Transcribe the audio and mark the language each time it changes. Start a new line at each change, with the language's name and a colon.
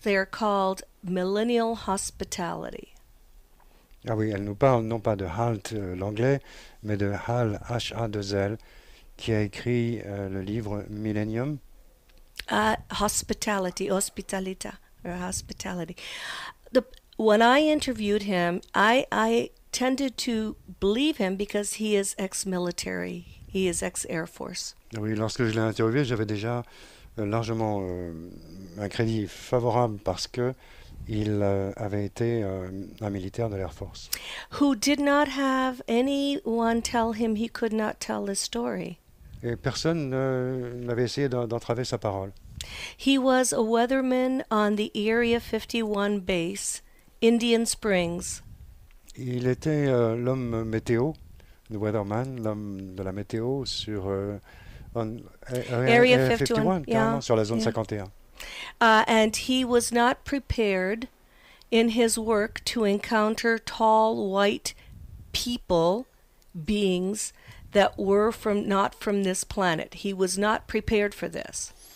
English: They're called Millennial Hospitality.
French: Ah oui, elle nous parle non pas de Halt, l'anglais, mais de Hall, H-A-2-L, qui a écrit le livre Millennium.
English: Hospitality, hospitalita, or hospitality. When I interviewed him, I tended to believe him because he is ex-military. He is ex-Air Force.
French: Oui, lorsque je l'ai interviewé, j'avais déjà largement un crédit favorable parce que il avait été un militaire de l'Air Force.
English: Who did not have anyone tell him he could not tell his story.
French: Et personne n'avait essayé d'entraver sa parole.
English: He was a weatherman on the Area 51 base, Indian Springs.
French: Il était l'homme météo, le weatherman, l'homme de la météo sur
English: Area 51,
French: carrément,
English: yeah,
French: sur la zone
English: yeah.
French: 51.
English: And he was not prepared in his work to encounter tall white people, beings that were not from this planet. He was not prepared for this.